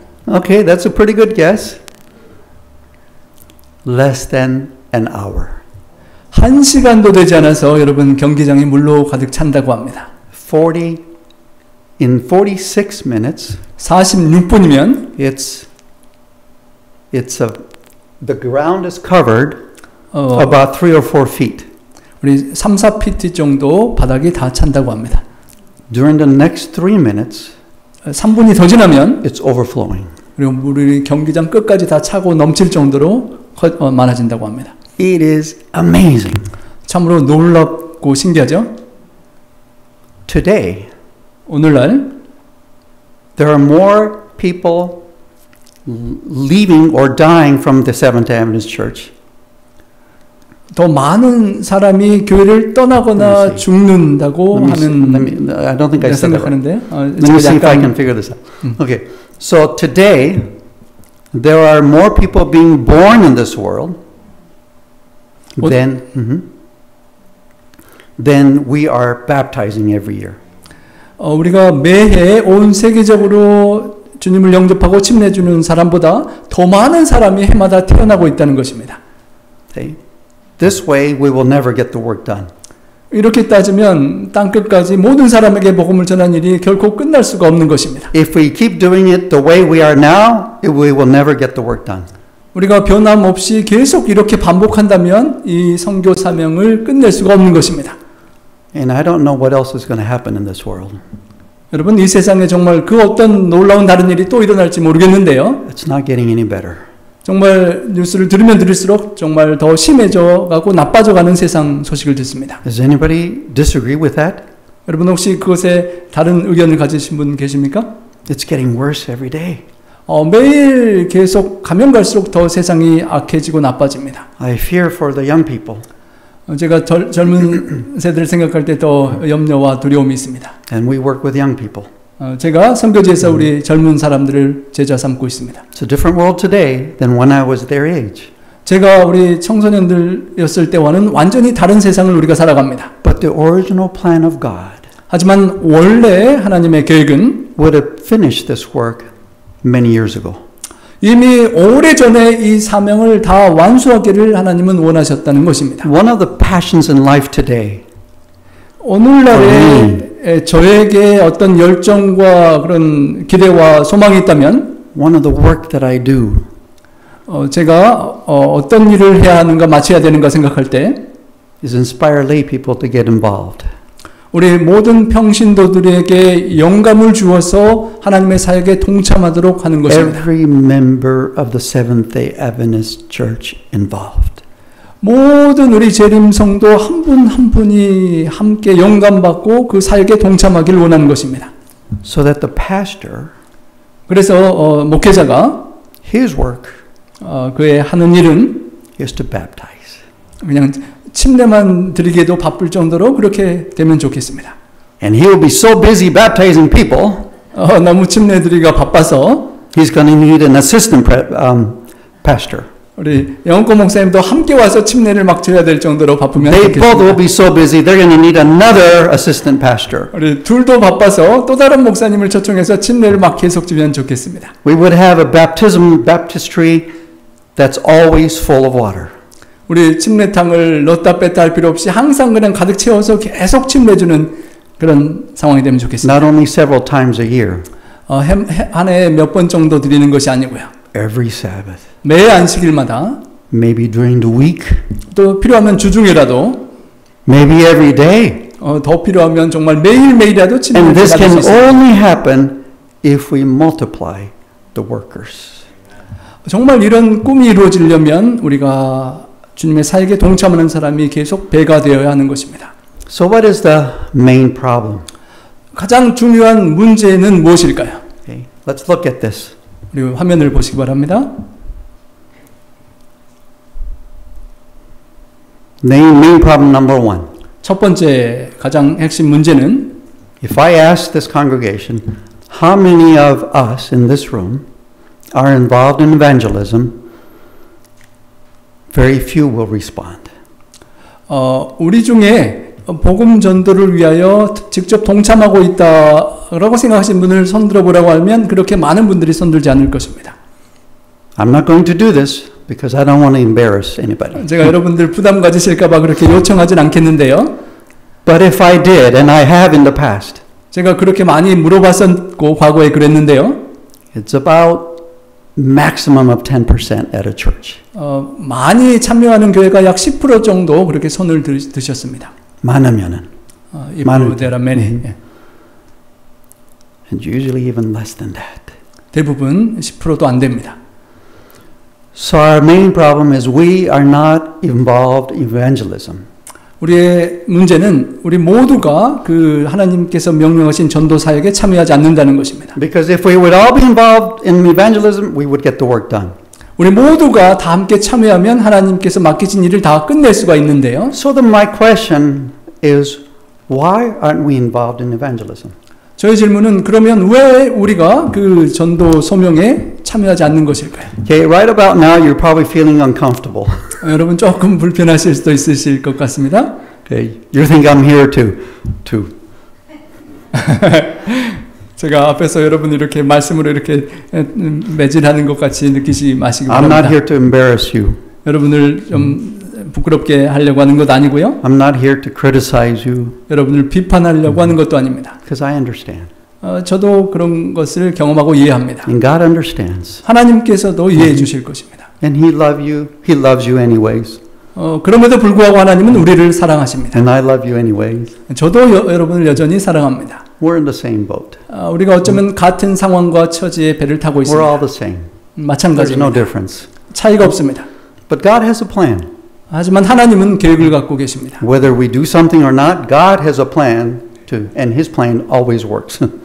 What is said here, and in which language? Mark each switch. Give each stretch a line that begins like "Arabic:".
English: Okay, that's a pretty good guess. Less than an hour.
Korean: 1시간도 되지 않아서 여러분 경기장이 물로 가득 찬다고 합니다.
English: in 46 minutes,
Korean: 46분이면
English: the ground is covered about 3 or 4 feet.
Korean: 우리 3, 4피트 정도 바닥이 다 찬다고 합니다.
English: During the next 3 minutes,
Korean: 3분이 더 지나면
English: it's overflowing.
Korean: 그리고 물이 경기장 끝까지 다 차고 넘칠 정도로 많아진다고 합니다.
English: It is amazing.
Korean: 참으로 놀랍고 신기하죠?
English: Today,
Korean: 오늘날
English: there are more people leaving or dying from the Seventh Adventist Church.
Korean: 더 많은 사람이 교회를 떠나거나 죽는다고 하는
English: I don't think I said that right.
Korean: 생각하는데
English: Let me see if I can figure this out. Okay, so today there are more people being born in this world than we are baptizing every year.
Korean: 우리가 매해 온 세계적으로 주님을 영접하고 침례주는 사람보다 더 많은 사람이 해마다 태어나고 있다는 것입니다.
English: Okay. This way we will never get the work done.
Korean: 이렇게 따지면 땅끝까지 모든 사람에게 복음을 전하는 일이 결코 끝날 수가 없는 것입니다.
English: If we keep doing it the way we are now, we will never get the work done.
Korean: 우리가 변함없이 계속 이렇게 반복한다면 이 선교 사명을 끝낼 수가 없는 것입니다.
English: And I don't know what else is going to happen in this world.
Korean: 여러분 이 세상에 정말 그 어떤 놀라운 다른 일이 또 일어날지 모르겠는데요.
English: It's not getting any better.
Korean: 정말 뉴스를 들으면 들을수록 정말 더 심해져 가고 나빠져 가는 세상 소식을 듣습니다.
English: Does anybody disagree with that?
Korean: 여러분 혹시 그것에 다른 의견을 가지신 분 계십니까?
English: It's getting worse every day.
Korean: 매일 계속 가면 갈수록 더 세상이 악해지고 나빠집니다.
English: I fear for the young people.
Korean: 제가 젊은 세대를 생각할 때 더 염려와 두려움이 있습니다.
English: And we work with young people.
Korean: 제가 선교지에서 우리 젊은 사람들을 제자 삼고 있습니다.
English: It's a different world today than when I was their age.
Korean: 제가 우리 청소년들이었을 때와는 완전히 다른 세상을 우리가 살아갑니다.
English: But the original plan of God
Korean: 하지만 원래 하나님의 계획은
English: would have finished this work many years ago.
Korean: 이미 오래전에 이 사명을 다 완수하기를 하나님은 원하셨다는 것입니다.
English: One of the passions in life today
Korean: 오늘날에 저에게 어떤 열정과 그런 기대와 소망이 있다면
English: one of the work that I do
Korean: 제가 어떤 일을 해야 하는가 마쳐야 되는가 생각할 때
English: is inspire lay people to get involved.
Korean: 우리 모든 평신도들에게 영감을 주어서 하나님의 사역에 동참하도록 하는 것입니다.
English: Every member of the Seventh-day Adventist Church involved.
Korean: 모든 우리 재림 성도 한 분 한 분이 함께 영감받고 그 사역에 동참하기를 원하는 것입니다.
English: So that the pastor,
Korean: 그래서 목회자가
English: his work
Korean: 그의 하는 일은
English: is to baptize.
Korean: 그냥 침례만 드리기에도 바쁠 정도로 그렇게 되면 좋겠습니다.
English: And he will be so busy baptizing people,
Korean: 너무 침례 드리기가 바빠서
English: he's going to need an assistant pastor.
Korean: 우리 영권 목사님도 함께 와서 침례를 막 줘야 될 정도로 바쁘면
English: They both will
Korean: 좋겠습니다.
English: be so busy, they're going to need another assistant pastor.
Korean: 우리 둘도 바빠서 또 다른 목사님을 초청해서 침례를 막 계속 주면 좋겠습니다.
English: We would have a baptistry that's always full of water.
Korean: 우리 침례탕을 넣었다 뺐다 할 필요 없이 항상 그냥 가득 채워서 계속 침례 주는 그런 상황이 되면 좋겠습니다.
English: Not only several times a year,
Korean: 한 해에 몇 번 정도 드리는 것이 아니고요.
English: every Sabbath,
Korean: 매 안식일마다
English: maybe during the week,
Korean: 또 필요하면 주중이라도
English: maybe every day.
Korean: 더 필요하면 정말 매일매일이라도
English: And
Korean: 침례를
English: this
Korean: 받을 수
English: can
Korean: 있습니다.
English: only happen if we multiply the workers.
Korean: 정말 이런 꿈이 이루어지려면 우리가 주님의 사역에 동참하는 사람이 계속 배가 되어야 하는 것입니다.
English: So what is the main problem?
Korean: 가장 중요한 문제는 무엇일까요?
English: Okay, let's look at this.
Korean: 우리 화면을 보시기 바랍니다.
English: Main problem number 1.
Korean: 첫 번째 가장 핵심 문제는
English: If I ask this congregation, how many of us in this room are involved in evangelism, very few will respond.
Korean: 우리 중에 복음 전도를 위하여 직접 동참하고 있다라고 생각하신 분을 손들어 보라고 하면 그렇게 많은 분들이 손들지 않을 것입니다.
English: I'm not going to do this because I don't want to embarrass anybody.
Korean: 제가 여러분들 부담 가지실까 봐 그렇게 요청하진 않겠는데요.
English: But if I did, and I have in the past,
Korean: 제가 그렇게 많이 물어봤었고 과거에 그랬는데요.
English: it's about maximum of 10% at a church.
Korean: 많이 참여하는 교회가 약 10% 정도 그렇게 손을 드셨습니다. 많으면은.
English: If there are many. And usually even less than that.
Korean: 대부분 10%도 안 됩니다.
English: So our main problem is we are not involved in evangelism.
Korean: 우리의 문제는 우리 모두가 그 하나님께서 명령하신 전도 사역에 참여하지 않는다는 것입니다.
English: Because if we would all be involved in evangelism, we would get the work done.
Korean: 우리 모두가 다 함께 참여하면 하나님께서 맡기신 일을 다 끝낼 수가 있는데요.
English: So then my question is, why aren't we involved in evangelism?
Korean: 저의 질문은 그러면 왜 우리가 그 전도 소명에 참여하지 않는 것일까요?
English: Okay, right about now you're probably feeling uncomfortable.
Korean: 여러분 조금 불편하실 수도 있으실 것 같습니다.
English: Okay, you think I'm here to
Korean: 제가 앞에서 여러분 이렇게 말씀으로 이렇게 매질하는 것 같이 느끼지 마시기
English: I'm not
Korean: 바랍니다.
English: here to embarrass you.
Korean: 여러분을 좀 부끄럽게 하려고 하는 것 아니고요.
English: I'm not here to criticize you
Korean: 여러분을 비판하려고 하는 것도 아닙니다.
English: because I understand.
Korean: 저도 그런 것을 경험하고 이해합니다.
English: And God understands.
Korean: 하나님께서도 이해해 주실 것입니다.
English: And He loves you anyways.
Korean: 그럼에도 불구하고 하나님은 우리를 사랑하십니다.
English: And I love you anyways.
Korean: 저도 여러분을 여전히 사랑합니다.
English: We're in the same boat.
Korean: 우리가 어쩌면 같은 상황과 처지에 배를 타고
English: We're all
Korean: 있습니다.
English: the same. There's no
Korean: 마찬가지입니다.
English: difference.
Korean: 차이가 없습니다.
English: But God has a plan.
Korean: 하지만 하나님은 계획을 갖고 계십니다.
English: Whether we do something or not, God has a plan to, and His plan always works.